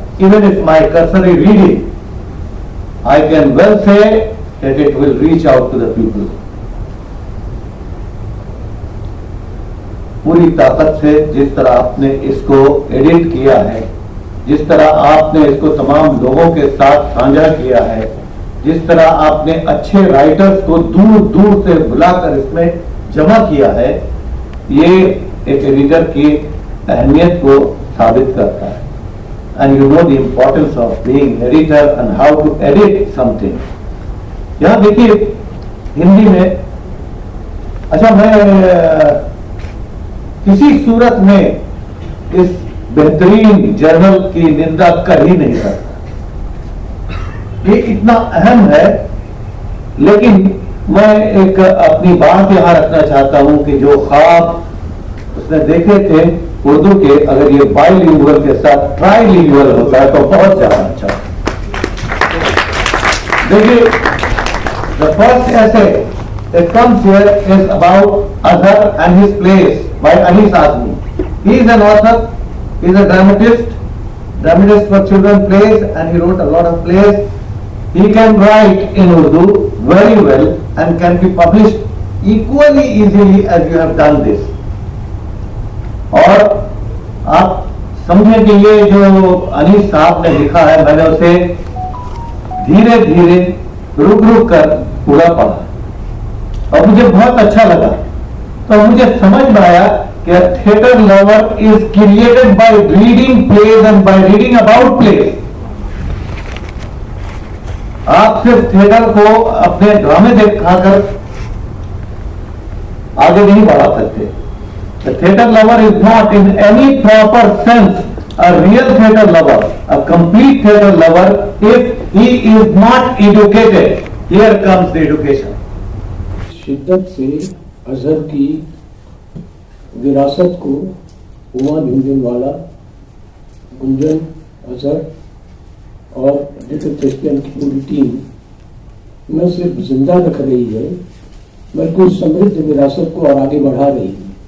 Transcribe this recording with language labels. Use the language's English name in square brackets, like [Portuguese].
[English] Even if my cursory reading, I can well say that it will reach out to the people. [Hindi] पूरी ताकत से जिस तरह आपने इसको एडिट किया है, जिस तरह आपने इसको तमाम लोगों के साथ साझा किया है, जिस तरह आपने अच्छे राइटर्स को दूर दूर से बुलाकर इसमें जमा किया है, ये एक एडिटर की अहमियत को साबित करता है। [English] And you know the importance of being editor and how to edit something. [Hindi] यहाँ देखिए हिंदी में, अच्छा मैं किसी सूरत में इस बेहतरीन जर्नल की निंदा कर ही नहीं सकता, ये इतना अहम है। लेकिन मैं एक अपनी बात यहाँ रखना चाहता हूँ कि जो ख्वाब उसने देखे थे उर्दू के, अगर ये बाइलिंगुअल के साथ ट्राइलिंगुअल होता है तो बहुत ज्यादा अच्छा। देखिए, [English] The first essay that comes here is about Azhar and his plays by Anis Azmi. He is an author, he is a dramatist for children plays, and he wrote a lot of plays. He can write in Urdu very well and can be published equally easily as you have done this. [Hindi] और आप समझें कि ये जो अनीस साहब ने लिखा है, मैंने उसे धीरे धीरे रुक रुक कर पूरा पढ़ा और मुझे बहुत अच्छा लगा। तो मुझे समझ में आया कि [English] Theatre lover is created by reading plays and by reading about plays. [Hindi] आप सिर्फ थिएटर को अपने ड्रामे दिखाकर आगे नहीं बढ़ा सकते। [English] The theatre lover is not in any proper sense a real theatre lover, a complete theatre lover if he is not educated. Here comes the education. [Hindi] शिद्दत से अजहर की विरासत को हुमा भिंडरावाला, गुंजन, अजहर और लिटिल थिएस्पियन की पूरी टीम न सिर्फ जिंदा रख रही है बल्कि उस समृद्ध विरासत को और आगे बढ़ा रही है।